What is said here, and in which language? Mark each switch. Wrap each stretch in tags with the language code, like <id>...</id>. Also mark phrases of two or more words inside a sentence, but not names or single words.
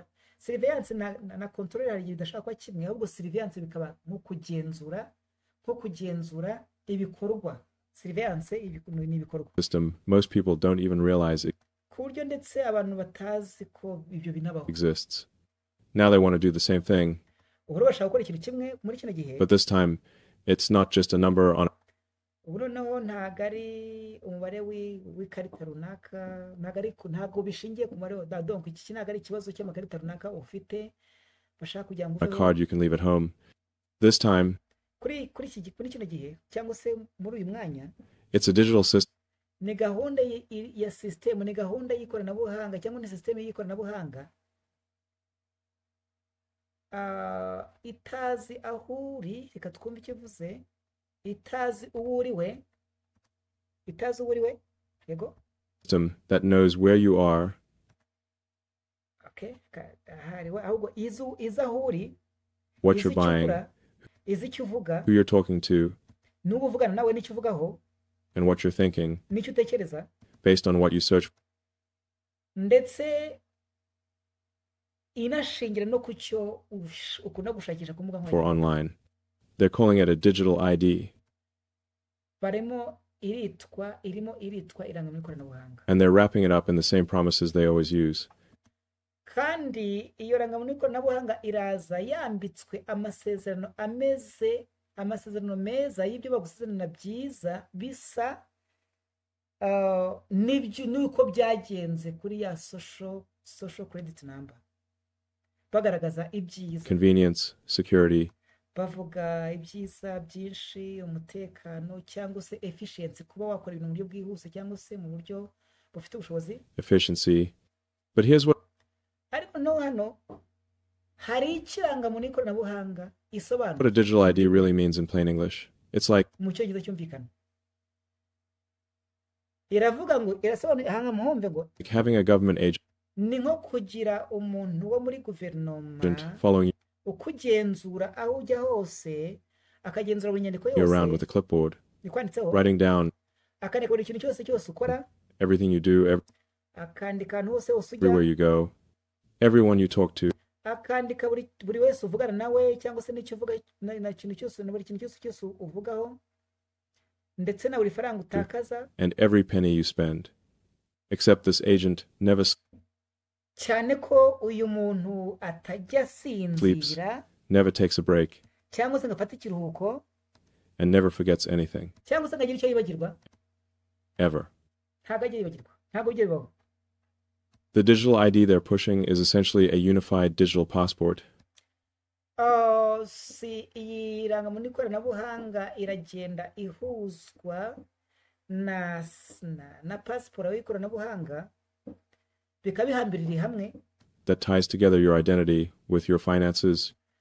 <rw>Surveillance na control hari bidashaka kwa kimwe, ahubwo surveillance bikaba nko kugenzura ibikorwa. Surveillance ni ibikorwa.</rw> <en>System most people don't even realize it</en> <rw>ku buryo ndetse abantu batazi ko ibyo binabaho.</rw> <en>Exists. Now they want to do the same thing.</en> <rw>Ubu bashaka gukora ikintu kimwe muri kino gihe.</rw> <en>But this time it's not just a number on.</en> <rw>Ubu noneho ntabwo ari umubare w'ikarita runaka, ntabwo bishingiye ku mubare. Donc iki ntabwo ari ikibazo cy'amakarita runaka ufite bashaka kugira ngo</rw> <en>a card you can leave at home. This time</en> <rw>kuri kino gihe cyangwa se muri uyu mwanya,</rw> <en>it's a digital system.</en> <rw>Ni gahunda ya system, ni gahunda y'ikoranabuhanga cyangwa ni system y'ikoranabuhanga. Itazi aho uri, reka twumve icyo uvuze. Itazi uwo uriwe, yego.</rw> <en>System that knows where you are.</en> <rw>Okay, ahubwo iza aho uri,</rw> <en>what you're buying,</en> <rw>izi icyo uvuga,</rw> <en>who you're talking to,</en> <rw>n'ubu uvugana nawe n'icyo uvugaho,</rw> <en>and what you're thinking,</en> <rw>n'icyo utekereza,</rw> <en>based on what you search.</en> <rw>Ndetse inashingira no kucyo ukunda gushakisha ku mbuga nkoranyambaga.</rw> <en>For online. They're calling it a digital ID.</en> <rw>Barimo irimo iritwa irangamuntu y'ikoranabuhanga,</rw> <en>and they're wrapping it up in the same promises they always use.</en> <rw>kandi iyo rangamuntu y'ikoranabuhanga iraza yambitswe amasezerano meza y'ibyo bagusezerana byiza bisa nuko byagenze kuri ya</rw> <en>social credit number,</en> <rw>bagaragaza ibyiza,</rw> <en>Convenience, security,</en> <rw>bavuga ibyiza byinshi, umutekano cyangwa se efficiency, kuba wakora ibintu mu buryo bwihuse cyangwa se mu buryo bufite ubushobozi,</rw> <en>efficiency. But here's what</en> <rw>ariko no hano hari ikirangamuntu y'ikoranabuhanga isobanura</rw> <en>a digital ID really means in plain English. It's like</en> <rw>mu cyongereza cyumvikana, iravuga ngo irasobanura hanga muhombe ngo</rw> <en>having a government agent</en> <rw>ni nko kugira umuntu wo muri guverinoma</rw> <en>following</en> <rw>ukugenzura aho ujya hose, akagenzura buri nyandiko</rw> <en>you around with</en> <rw>yose</rw> <en>a clipboard,</en> <rw>ikwanditseho,</rw> <en>writing down</en> <rw>akandika buri kintu cyose ukora,</rw> <en>everything you do,</en> <rw>akandika ahantu hose</rw> <en>everywhere</en> <rw>ujya,</rw> <en>you go, everyone you talk to,</en> <rw>akandika buri wese uvugana nawe cyangwa se n'icyo uvuga na kintu cyose na buri kintu cyose uvugaho, ndetse na buri faranga utakaza,</rw> <en>and every penny you spend. Except this agent never</en> <rw>cyane ko uyu muntu atajya sinzira,</rw> <en>never takes a break,</en> <rw>cyangwa se ngafata ikiruhuko,</rw> <en>and never forgets anything.</en> <rw>cyangwa se ngagira icyo yibagirwa,</rw> <en>Ever.</en> <rw>ntabwo ajya yibagirwa, ntabwo ujya bibaho.</rw> <en>The digital ID they're pushing is essentially a unified digital passport.</en> <rw>Si iyi rangamuntu y'ikoranabuhanga iragenda ihuzwa na pasiporo y'ikoranabuhanga, bikaba bihambiriye hamwe,</rw> <en>that ties together your identity with your finances,</en>